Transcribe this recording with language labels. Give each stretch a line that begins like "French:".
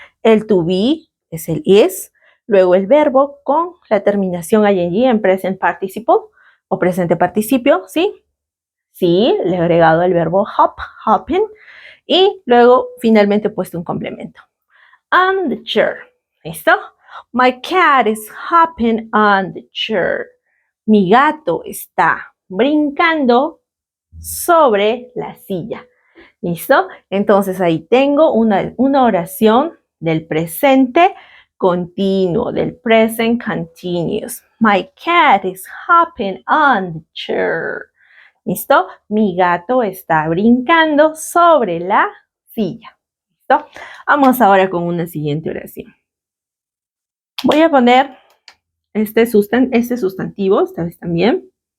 Spanish: El to be es el is. Luego el verbo con la terminación ing en present participle o presente participio, ¿sí? Sí, le he agregado el verbo hop, hopping. Y luego finalmente he puesto un complemento.
English: On the chair.
Spanish: ¿Listo?
English: My cat is hopping on the chair.
Spanish: Mi gato está brincando sobre la silla. ¿Listo? Entonces ahí tengo una oración del presente continuo, del present continuous.
English: My cat is hopping on the chair.
Spanish: ¿Listo? Mi gato está brincando sobre la silla. ¿Listo? Vamos ahora con una siguiente oración. Voy a poner este sustantivo, esta vez también.